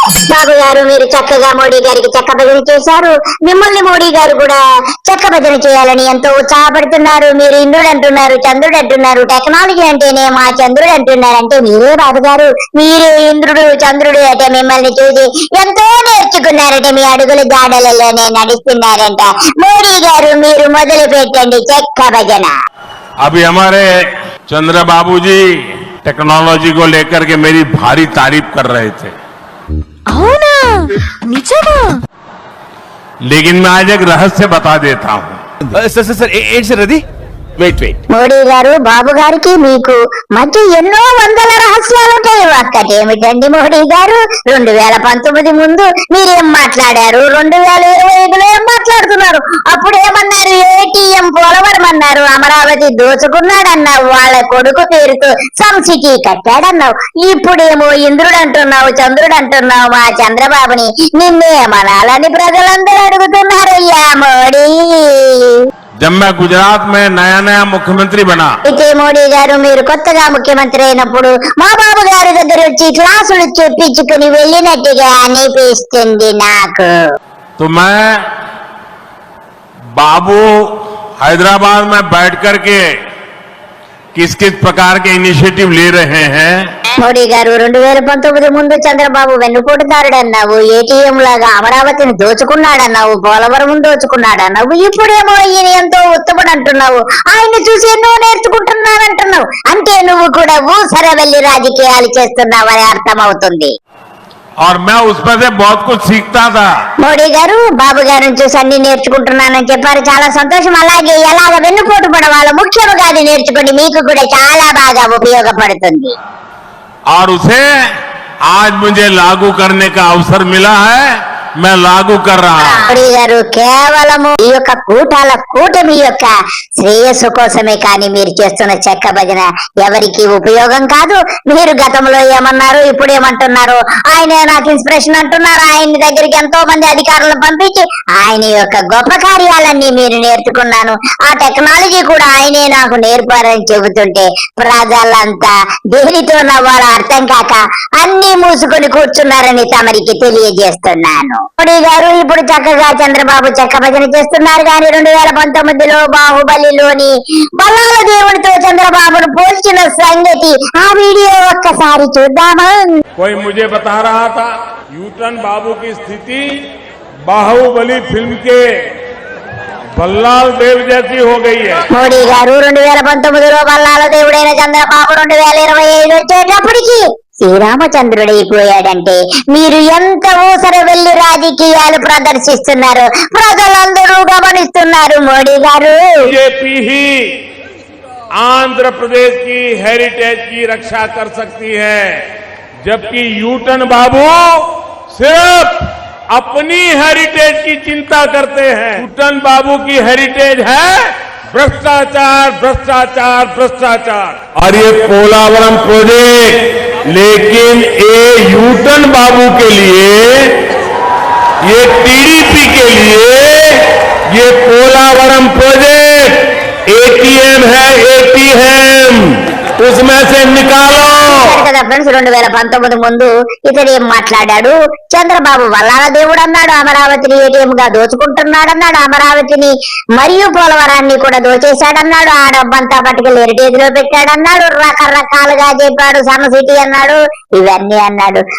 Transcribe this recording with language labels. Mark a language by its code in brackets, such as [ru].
[te] బాబు గారు మీరు చక్కగా మోడీ గారికి చెక్క భజన చేశారు. మిమ్మల్ని మోడీ గారు కూడా చెక్క భజన చేయాలని ఎంతో ఉత్సాహపడుతున్నారు. మీరు ఇంద్రుడు అంటున్నారు, చంద్రుడు అంటున్నారు, టెక్నాలజీ అంటేనే మా చంద్రుడు అంటున్నారు. అంటే మీరే బాబు గారు, మీరే ఇంద్రుడు చంద్రుడు అంటే మిమ్మల్ని చూసి ఎంతో నేర్చుకున్నారంటే మీ అడుగుల జాడలలోనే నడుస్తున్నారంట. మోడీ గారు మీరు మొదలు పెట్టండి చెక్క భజన. [hi] अभी हमारे चंद्रबाबू जी टेक्नोलॉजी को लेकर के मेरी भारी तारीफ कर रहे थे. लेकिन मैं आज एक रहस्य बता देता हूँ. [en] sir ready wait [te] మోడీ గారు బాబు గారికి మీకు మధ్య ఎన్నో వందల రహస్యాలు ఉంటాయి. ఒక్కటేమిటండి మోడీ గారు, 2019 ముందు మీరేం మాట్లాడారు, 2025లో ఏం మాట్లాడుతున్నారు? అప్పుడు ఏమన్నారు? ఏటీఎం పోలవరం అన్నారు, అమరావతి దోచుకున్నాడన్నావు, వాళ్ళ కొడుకు పేరుతో సమ్ సిటీ కట్టాడన్నావు. ఇప్పుడేమో ఇంద్రుడు అంటున్నావు, చంద్రుడు అంటున్నావు. మా చంద్రబాబుని నిన్నేమనాలని ప్రజలందరూ అడుగుతున్నారయ్యా మోడీ. [hi] जब मैं गुजरात में नया मुख्यमंत्री बना, [te] అయితే మోడీ గారు మీరు కొత్తగా ముఖ్యమంత్రి అయినప్పుడు మా బాబు గారి దగ్గర వచ్చి క్లాసులు చెప్పించుకుని వెళ్ళినట్టుగా అనిపిస్తుంది నాకు. [hi] तो मैं बाबू हैदराबाद में बैठ करके किस प्रकार के इनिशिएटिव ले रहे हैं. [te] మోడీ గారు 2019 ముందు చంద్రబాబు వెన్నుపోటుదారుడు అన్నావు, ఏటీఎం లాగా అమరావతిని దోచుకున్నాడన్నావు, పోలవరం దోచుకున్నాడన్నావు. ఇప్పుడేమో ఈయన ఎంతో ఉత్తముడు అంటున్నావు, ఆయన్ని చూసి ఎన్నో నేర్చుకుంటున్నానంటున్నావు. అంటే నువ్వు కూడా ఊసర వెళ్లి రాజకీయాలు చేస్తున్నావని అర్థమవుతుంది. [hi] और मैं उसमें से बहुत कुछ सीखता था. [te] మోడీ గారు బాబు గారిని చూసి అన్ని నేర్చుకుంటున్నానని చెప్పారు. చాలా సంతోషం. అలాగే ఎలాగ వెన్నుపోటు పడవాలో ముఖ్యముగా అది నేర్చుకోండి, మీకు కూడా చాలా బాగా ఉపయోగపడుతుంది. [hi] और उसे आज मुझे लागू करने का अवसर मिला है, मैं लागू कर रहा हूं. [te] మోడీ గారు కేవలము ఈ యొక్క కూటమి యొక్క శ్రేయస్సు కోసమే కానీ మీరు చేస్తున్న చెక్క భజన ఎవరికి ఉపయోగం కాదు. మీరు గతంలో ఏమన్నారు, ఇప్పుడు ఏమంటున్నారు? ఆయనే నాకు ఇన్స్పిరేషన్ అంటున్నారు. ఆయన దగ్గరికి ఎంతో మంది అధికారులను పంపించి ఆయన యొక్క గొప్ప కార్యాలన్నీ మీరు నేర్చుకున్నాను, ఆ టెక్నాలజీ కూడా ఆయనే నాకు నేర్పారని చెబుతుంటే ప్రజలంతా దేనితో నవ్వాలో అర్థం కాక అన్ని మూసుకొని కూర్చున్నారని తమరికి తెలియజేస్తున్నాను. మోడీ గారు ఇప్పుడు చక్కగా చంద్రబాబు చెక్క భజన చేస్తున్నారు. కానీ 2019లో బాహుబలిలోని బల్లాల దేవుడితో చంద్రబాబును పోల్చిన సంగతి ఆ వీడియో ఒక్కసారి చూద్దామా? [hi] कोई मुझे बता रहा था यूटन बाबू की स्थिति बाहुबली फिल्म के बल्लाल देव जैसी हो गई है. [te] మోడీ గారు 2019లో బల్లాల దేవుడైన చంద్రబాబు 2025 వచ్చేటప్పటికి శ్రీరామచంద్రుడైపోయాడంటే మీరు ఎంత ఊసర వెళ్లి రాజకీయాలు ప్రదర్శిస్తున్నారు ప్రజలందరూ గమనిస్తున్నారు. మోడీ గారు [hi] बीजेपी ही आंध्र प्रदेश की हेरिटेज की रक्षा कर सकती है, जबकि यूटन बाबू सिर्फ अपनी हेरिटेज की चिंता करते हैं. यूटन बाबू की हेरिटेज है भ्रष्टाचार भ्रष्टाचार भ्रष्टाचार। और ये पोलावरम प्रोजेक्ट लेकिन ये यूटन बाबू के लिए, ये टीडीपी के लिए ये पोलावरम प्रोजेक्ट एटीएम है, एटीएम उसमें से निकालो। [te] కదా ఫ్రెండ్స్ 2019 ముందు ఇతడు ఏం మాట్లాడాడు? చంద్రబాబు వల్లాల దేవుడు అన్నాడు, అమరావతిని ఏటీఎం గా దోచుకుంటున్నాడన్నాడు, అమరావతిని మరియు పోలవరాన్ని కూడా దోచేశాడన్నాడు, ఆ డబ్బంతా పట్టుకెళ్ళి హెరిటేజ్ లో పెట్టాడన్నాడు, రకరకాలుగా చెప్పాడు, సన్న సిటీ అన్నాడు, ఇవన్నీ అన్నాడు.